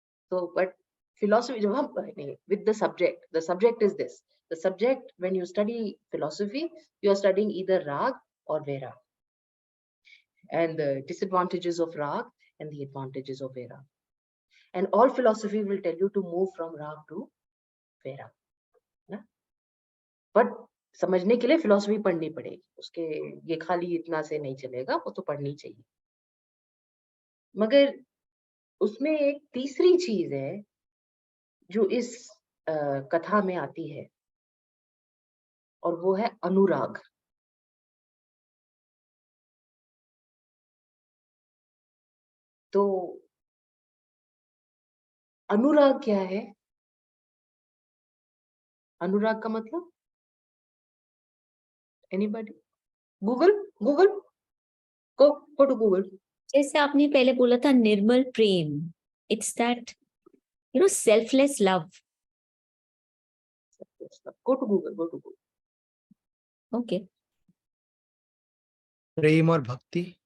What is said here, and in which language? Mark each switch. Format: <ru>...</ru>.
<en>So, but philosophy, with the subject is this. The subject, when you study philosophy, you are studying either rag or vairag, and the disadvantages of rag and the advantages of vairag. And all philosophy will tell you to move from rag to vairag.</en> <hi>But समझने के लिए philosophy पढ़नी पड़ेगी, उसके ये खाली इतना से नहीं चलेगा, वो तो पढ़नी चाहिए. मगर उसमें एक तीसरी चीज है जो इस कथा में आती है, और वो है अनुराग. तो अनुराग क्या है? अनुराग का मतलब anybody?</hi> <en>Google go to Google.</en> <hi>जैसे आपने पहले बोला था निर्मल प्रेम,</hi> <en>It's that selfless love. Go to Google. Okay.</en> <hi>प्रेम और भक्ति.</hi>